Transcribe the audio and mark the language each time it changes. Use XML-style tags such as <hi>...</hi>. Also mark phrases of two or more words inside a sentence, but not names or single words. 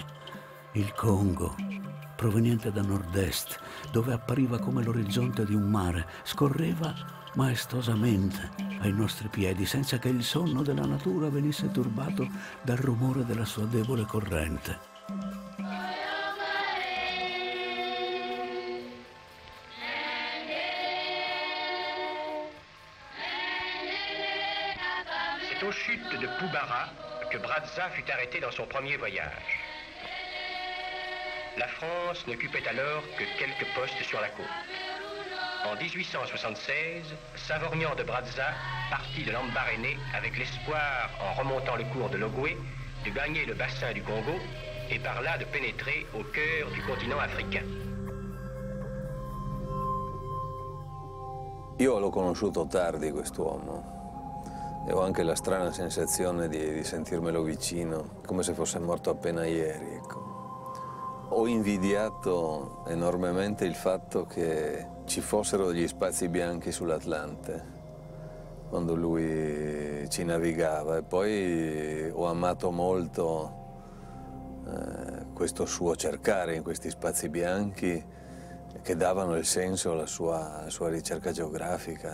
<it>Il Congo, proveniente da nord-est, dove appariva come l'orizzonte di un mare, scorreva maestosamente ai nostri piedi, senza che il sonno della natura venisse turbato dal rumore della sua debole corrente.</it> <fr>C'est aux chutes de Poubara que Brazza fut arrêté dans son premier voyage. La France n'occupait alors que quelques postes sur la côte. En 1876, Savorgnan de Brazza partit de Lambaréné avec l'espoir, en remontant le cours de l'Ogooué, de gagner le bassin du Congo et par là de pénétrer au cœur du continent africain.</fr> <it>Io l'ho conosciuto tardi quest'uomo e ho anche la strana sensazione di sentirmelo vicino, come se fosse morto appena ieri, ecco. Ho invidiato enormemente il fatto che ci fossero degli spazi bianchi sull'Atlante quando lui ci navigava, e poi ho amato molto questo suo cercare in questi spazi bianchi che davano il senso alla sua ricerca geografica.</it>